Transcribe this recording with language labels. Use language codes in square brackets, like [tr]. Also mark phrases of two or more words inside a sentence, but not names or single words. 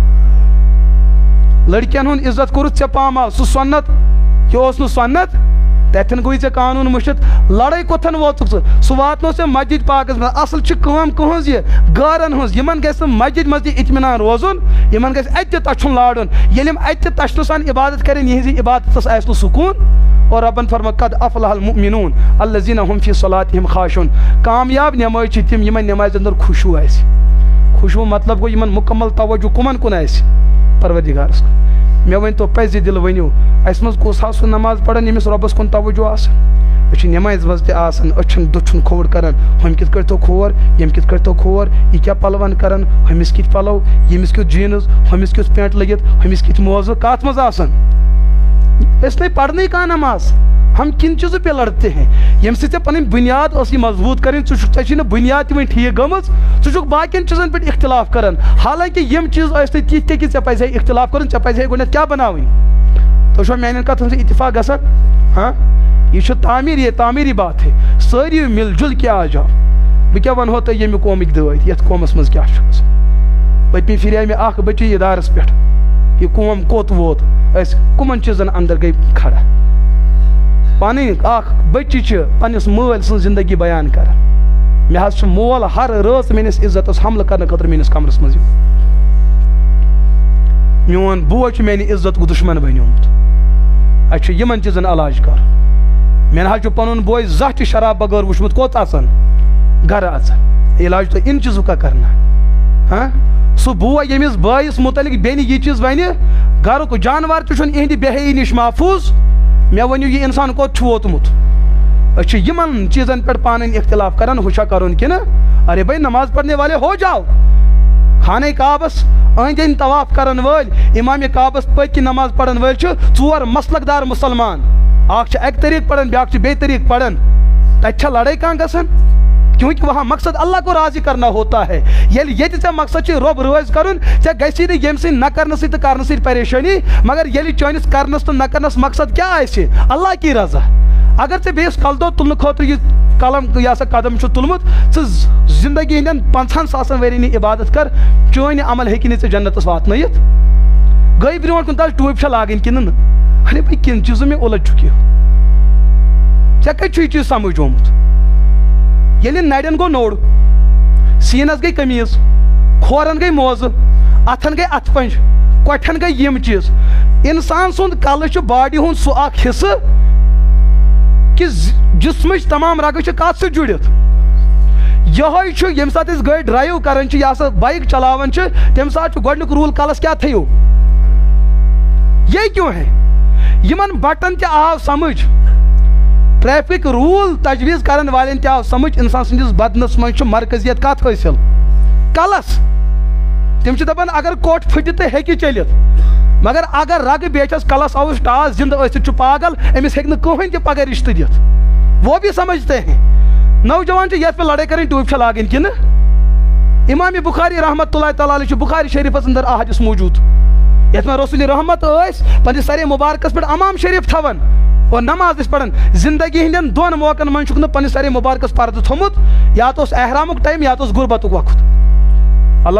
[ks] لڑکین ہُنٛد عزت کوٚرُتھ ژےٚ پامال سُہ سۄنت یہِ اوس نہٕ سۄنت تتٮ۪ن گوٚوٕے ژےٚ قانوٗن مٔشِتھ لڑٲے کوٚتھن ووتُکھ ژٕ سُہ واتنو ژےٚ مسجد پاکس منٛز اصل چھِ کٲم کٕہٕنٛز یہِ گارن ہٕنٛز یِمن گژھِ نہٕ مسجد منٛز تہِ اطمینان روزُن یِمن گژھِ اَتہِ تہِ تچھُن لارُن ییٚلہِ یِم اَتہِ تہِ تچھنہٕ سان عبادت کرن یِہنٛزِ عبادتس آسہِ نہٕ سکوٗن اور ربن فرموو [ar] قد افلح المؤمنون الذین هم فی صلاتہم خاشعون [ks] کامیاب نٮ۪مٲزۍ چھِ تِم یِمن نٮ۪مازِ انٛدر خوشوٗ آسہِ خوشوٗ مطلب گوٚو یِمن مُکمل توجہ کٕمن کُن آسہِ پروردگارس کُن مےٚ ؤنۍتو پزِ دِل ؤنِو اسہِ منٛز کُس ہا سُہ نماز پران ییٚمِس رۄبس کُن توجہ آسان أشي نماز مز تہِ آسان أچھن دٔچھُن کھوٚر کران ہُم کِتھ کٔٹھۍ تھوٚو کھور ییٚمۍ کِتھ کٔٹھۍ تھوٚو کھور یہِ کیٛاہ پَلوَن کران ہُمِس کِتھ پَلو ییٚمِس کیُتھ جیٖنٕز ہُمِس کیُتھ پٮ۪نٛٹ لٔگِتھ ہُمِس کِتھ موزٕ کَتھ منٛز آسان أسۍ نہیں پڑھنٕے کانٛہہ نماز ہم [ur] کن چیزوں پہ لڑتے ہیں [ks] یم سے پن بنیاد اس مضبوط کریں ژے بنیاد تہ ٹھیک گمت ژٕ باقین چیزن پہ اختلاف کران حالانکہ یم چیز ٲسۍ نہٕ تِتھ کہ ژےٚ پزِ اختلاف کرُن ژےٚ پزِ گۄڈنٮ۪تھ کیٛاہ بناوٕنۍ تُہۍ چھُوا میانٮ۪ن کتھن سۭتۍ اتفاق گژھان ہاں یہ چھُ [ur] تعمیری بات ہے [ks] سٲری [ur] مل جل کیا آ جاو [ks] بہٕ کیٛاہ ونہو تۄہہِ ییٚمہِ قومٕکۍ دٲدۍ یتھ قومس منٛز کیٛاہ چھُ گژھان پٔتمہِ پھِرِ آے مےٚ اکھ بٔچی ادارس پٮ۪ٹھ یہ قوم کوٚت ووت أسۍ کٕمن چیٖزن اندر گٔے کھڑا پنٕنۍ اکھ بٔچی چھِ پننِس مٲلۍ سٕنٛز زندگی بیان کران مےٚ حظ چھُ مول ہر رٲژ میٲنِس عزتس حملہٕ کرنہٕ خٲطرٕ میٲنِس کمرس منٛز یِوان میون بوے چھُ میانہِ عزتُک دُشمن بنیومُت اَسہِ چھُ یِمن چیٖزن علاج کرُن مےٚ نہ حظ چھُ پنُن بوے زانٛہہ تہِ شراب بغٲر وٕچھمُت کوٚت اژان گرٕ اژان علاج [ur] تو اِن چیٖزُک کا کرنا [ks] ہاں سُہ بوے ییٚمِس بٲیِس متعلق بیٚنہِ یہِ چیٖز وَنہِ گرُک جانور تہِ چھُنہٕ یِہنٛدِ بے حیٲیی نِش محفوٗظ مےٚ ؤنِو یہِ اِنسان کوٚت چھُ ووتمُت أسۍ چھِ یِمن چیٖزن پٮ۪ٹھ پانہٕ اختلاف کران ہُہ چھا کرُن کِنہٕ [ur] ارے بھائی نماز پڑھنے والے ہو جاؤ [ks] خانہ کعبس أنٛدۍ أنٛدۍ طواف کرن وٲلۍ امامِ کعبس پٔتۍ کِنۍ نماز پڑھن وٲلۍ چھِ ژور مسلک دار مُسلمان اکھ چھُ اکہِ طریٖقہٕ پڑھان بیٛاکھ چھُ بیٚیہِ طریٖقہٕ پڑھان تتہِ چھا لڑٲے کانٛہہ گژھان [ur] کیونکہ وہاں مقصد اللہ کو راضی کرنا ہوتا ہے [ks] ییٚلہِ ییٚتہِ ژےٚ مقصد چھُ رۄب رٲضۍ کرُن ژےٚ گژھی نہٕ ییٚمہِ سٕنٛدۍ نہ کرنہٕ سۭتۍ تہٕ کرنہٕ سۭتۍ پریشٲنی مگر ییٚلہِ چٲنِس کرنس تہٕ نہ کرنس مقصد کیٛاہ آسہِ [ur] اللہ کی رضا [ks] اگر ژےٚ بیٚیِس کلہٕ دود تُلنہٕ خٲطرٕ یہِ قلم یہِ ہسا قدم چھُ تُلمُت ژٕ زندگی ہٕنٛدٮ۪ن 50,000 ؤرین عبادت کر چٲنۍ عمل ہیٚکہِ نہٕ ژےٚ جنتس واتنٲیِتھ گٔے برونٛٹھ کُن تاج ٹوٗپۍ چھا لاگٕنۍ کِنہٕ نہٕ ارے بھائی کِن چیٖزو مےٚ اُلٹ چھُکھ یہِ ژےٚ کتہِ چھُ یہِ چیٖز سمجھ آمُت ییٚلہِ نرٮ۪ن گوٚو نوٚڑ سیٖنس گٔے قمیٖض کھورن گٔے موزٕ اتھن گٔے اتھٕ پنج کۄٹھٮ۪ن گٔے یِم چیٖز انسان سُنٛد کلہٕ چھُ باڈی ہُنٛد سُہ اکھ حصہٕ کہ جسمٕچ تمام رگہٕ چھِ کتھ سۭتۍ جُڑِتھ یِہوے چھُ ییٚمہِ ساتہٕ أسۍ گٲڑۍ ڈرایو کران چھِ یا سا بایک چلاوان چھِ تمہِ ساتہٕ چھُ گۄڈنیُک روٗل کلس کیٛاہ تھٲیِو [ur] یہ کیوں ہے [ks] یِمن بٹن تہِ آو سمجھ ٹریفک روٗل تجویٖز کرن والٮ۪ن تہِ آو سمجھ انسان سٕنٛدِس بدنس منٛز چھُ مرکزیت کتھ حٲصِل کلس تِم چھِ دپان اگر کوٹھ پھٕٹہِ تہٕ ہیٚکہِ چٔلِتھ مگر اگر رگہٕ بیٹھس کلس آوُس ٹاس زندٕ ٲسِتھ چھُ پاگل أمِس ہیٚکہِ نہٕ کٕہٕنۍ تہِ پگاہ رشتہٕ دِتھ [ur] وہ بھی سمجھتے ہیں [ks] نوجوان چھِ یتھ پہ لڑٲے کرٕنۍ ٹوٗپۍ چھا لاگٕنۍ کِنہٕ امام بخاری [ar] رحمتہ اللہ تعالیٰ علیہ [ks] چھُ بخاری شریفس اندر حدیث موجوٗد یتھ منٛز رسول رحمت ٲسۍ پننِس سرے مبارکس پٮ۪ٹھ امام شریف تھاوان اور نماز ٲسۍ پران زندگی ہٕنٛدٮ۪ن 2 موقعن منٛز چھُکھ نہٕ پننِس سرے مبارکس پردٕ تھوٚمُت یا تو اوس احرامُک ٹایم یا تو اوس غُربتُک وقت اللہ